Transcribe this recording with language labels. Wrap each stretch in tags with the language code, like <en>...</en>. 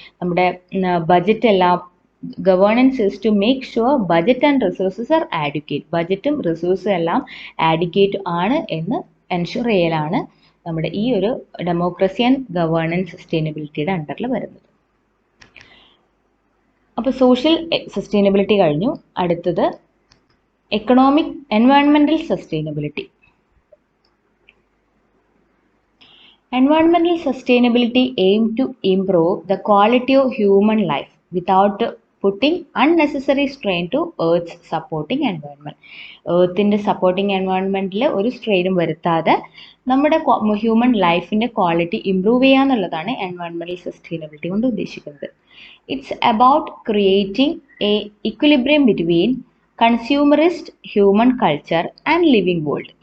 <ml>നമ്മുടെ ബജറ്റ് എല്ലാം,</ml> <en>governance is to make sure budget and resources are adequate,</en> <ml>ബജറ്റും റിസോഴ്സും എല്ലാം adequate ആണ് എന്ന് എൻഷുർ ചെയ്യലാണ് നമ്മുടെ ഈ ഒരു ഡെമോക്രസി ആൻഡ് ഗവേണൻസ് സസ്റ്റൈനബിലിറ്റിയുടെ അണ്ടറിൽ വരുന്നത്. അപ്പോൾ സോഷ്യൽ സസ്റ്റൈനബിലിറ്റി കഴിഞ്ഞു. അടുത്തത് economic എൻവയോൺമെന്റൽ sustainability.</ml> <en>Environmental sustainability aims to improve the quality of human life without putting unnecessary strain to Earth's supporting environment.</en> <ml>Earth's supporting environmental ഒരു സ്ട്രെയിനും വരുത്താതെ നമ്മുടെ ഹ്യൂമൻ ലൈഫിൻ്റെ ക്വാളിറ്റി ഇംപ്രൂവ് ചെയ്യുക എന്നുള്ളതാണ് എൻവയോൺമെൻറ്റൽ സസ്റ്റൈനബിലിറ്റി കൊണ്ട് ഉദ്ദേശിക്കുന്നത്.</ml> <en>It's about creating a equilibrium between consumerist human culture and living world.</en>